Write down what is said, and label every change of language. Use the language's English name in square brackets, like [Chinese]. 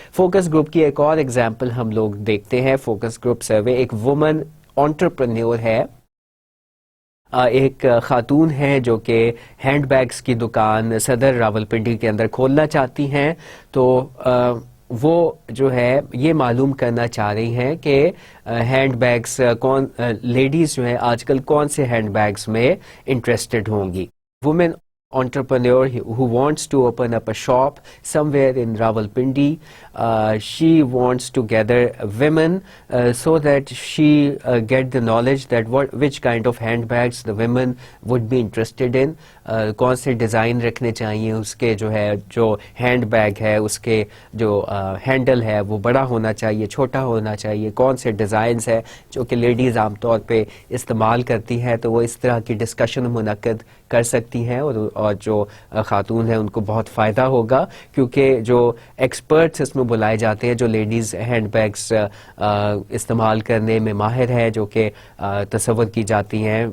[Urdu] Focus group کی ایک اور ایگزامپل ہم لوگ دیکھتے ہیں. فوکس گروپ سروے ایک وومن انٹرپرینیور ہے، ایک خاتون ہیں جو کہ ہینڈ بیگز کی دکان صدر راولپنڈی کے اندر کھولنا چاہتی ہیں. تو وہ جو ہے یہ معلوم کرنا چاہ رہی ہیں کہ ہینڈ بیگز لیڈیز جو ہیں آج کل کون سے ہینڈ بیگز میں انٹرسٹڈ ہوں گی. [English] Woman entrepreneur who wants to open up a shop somewhere in Rawalpindi. She wants to gather women so that she get the knowledge that which kind of handbags the women would be interested in. [Urdu] کون سے design رکھنے چاہیے اس کے، جو hand bag ہے اس کے جو handle ہے وہ بڑا ہونا چاہیے، چھوٹا ہونا چاہیے، کون سے ڈیزائنز ہیں جو کہ لیڈیز عام طور پہ استعمال کرتی ہیں. تو وہ اس طرح کی ڈسکشن منعقد کر سکتی ہیں اور جو خاتون ہیں ان کو بہت فائدہ ہوگا، کیونکہ جو ایکسپرٹس اس میں بلائے جاتے ہیں جو لیڈیز ہینڈ بیگز استعمال کرنے میں ماہر ہے، جو کہ تصور کی جاتی ہیں.